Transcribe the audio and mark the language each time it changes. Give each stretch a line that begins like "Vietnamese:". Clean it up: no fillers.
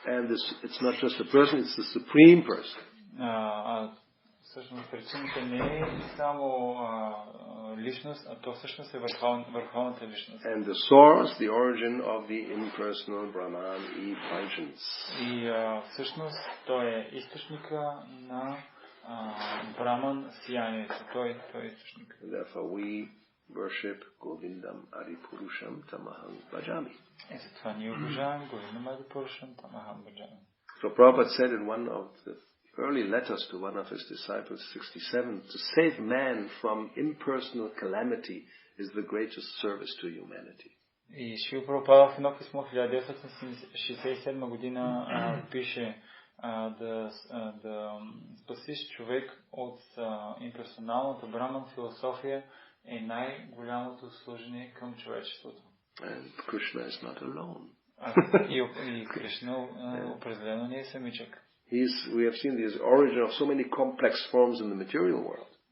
English: And it's not just a person, it's the supreme person.
Bulgarian: Всъщност причината не е само личност, а то всъщност е върховната личност.
English: And the source, the origin of the impersonal Brahman effulgence.
Bulgarian: И всъщност той е източника на Браман сиянието. Той е източник.
English: Therefore we worship
Sanskrit: Govindam Adipurusham Tamaham Bhajami.
Bulgarian: И затова ние обожаваме
Sanskrit: Говиндам Адипурушам Тамахам Баджами.
English: So Prabhupada said in one of the early letters to one of his disciples, 67, to save man from impersonal calamity is the greatest service to humanity.
Bulgarian: И Шрила Прабхупада в едно писмо в 1967 година пише да спасиш човек от имперсоналната браман философия е най-голямото служение към човечеството.
English: And Krishna is not alone.
Bulgarian: И Кришна определено не е самичък.
English: We have seen the origin of so many complex forms in the material world.